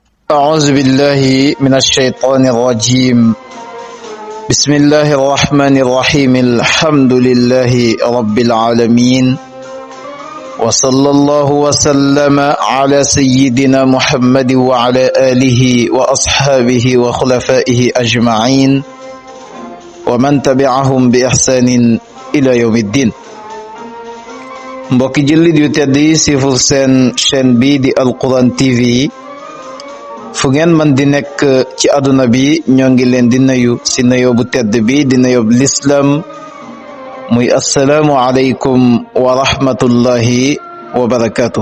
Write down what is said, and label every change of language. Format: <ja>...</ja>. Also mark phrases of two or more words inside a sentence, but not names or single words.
<ar>أعوذ بالله من الشيطان الرجيم بسم الله الرحمن الرحيم الحمد لله رب العالمين وصلى الله وسلم على سيدنا محمد وعلى آله وأصحابه وخلفائه أجمعين ومن تبعهم بإحسان إلى يوم الدين.</ar> <wo>mbokki jullit yu tedd yi sifur seen chaîne bi di Alquran TV fu ngeen man di nekk ci àdduna bi ñoo ngi leen di nuyu si nuyoo bu tedd bi di nuyoo bu lislaam muy</wo> <ar>السلام عليكم ورحمة الله وبركاته.</ar>